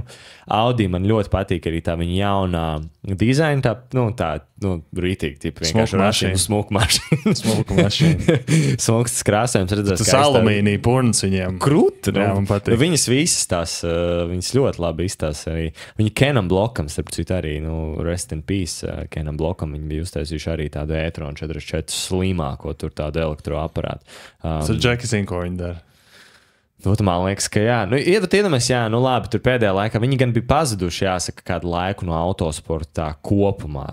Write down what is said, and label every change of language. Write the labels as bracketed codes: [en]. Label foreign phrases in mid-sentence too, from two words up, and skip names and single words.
[lv] Audi man ļoti patīk arī tā viņa jaunā dizaina, rītīgi, vienkārši mašīna, smuka mašīna. Smuka mašīna. Smuks krāsojums redzēs. Tas alumīnija purns viņiem. Krūti, Jā, man patīk. Viņas visas tās, viņas ļoti labi izstāsta arī. Viņa Kenam Blokam, starp citu arī, [en] rest in peace, [lv] Kenam Blokam, viņi bija uztaisījuši arī tādu e-tron 44 slimāko, tur tādu elektroaparātu. Tas ir Džeki zina, ko viņi dara. Man liekas, ka jā. Iedomājies, jā, labi, tur pēdējā laikā viņi gan bija pazuduši, jāsaka, kādu laiku no autosporta kopumā.